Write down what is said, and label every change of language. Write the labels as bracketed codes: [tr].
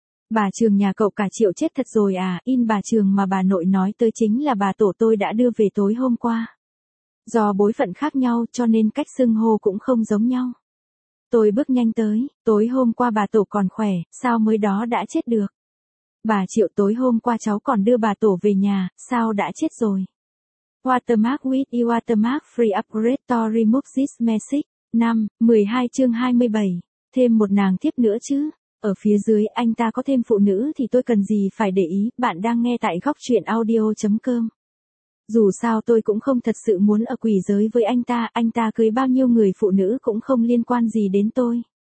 [vi] Bà Trường nhà cậu cả Triệu chết thật rồi à, in bà Trường mà bà nội nói tới chính là bà tổ tôi đã đưa về tối hôm qua. Do bối phận khác nhau cho nên cách xưng hô cũng không giống nhau. Tôi bước nhanh tới, tối hôm qua bà tổ còn khỏe, sao mới đó đã chết được? Bà Triệu tối hôm qua cháu còn đưa bà tổ về nhà, sao đã chết rồi? [en] Watermark with Watermark Free Upgrade to Remove This Message. [vi] 5.12 chương 27, thêm một nàng thiếp nữa chứ? Ở phía dưới anh ta có thêm phụ nữ thì tôi cần gì phải để ý, bạn đang nghe tại gocchuyenaudio.com. Dù sao tôi cũng không thật sự muốn ở quỷ giới với anh ta cưới bao nhiêu người phụ nữ cũng không liên quan gì đến tôi.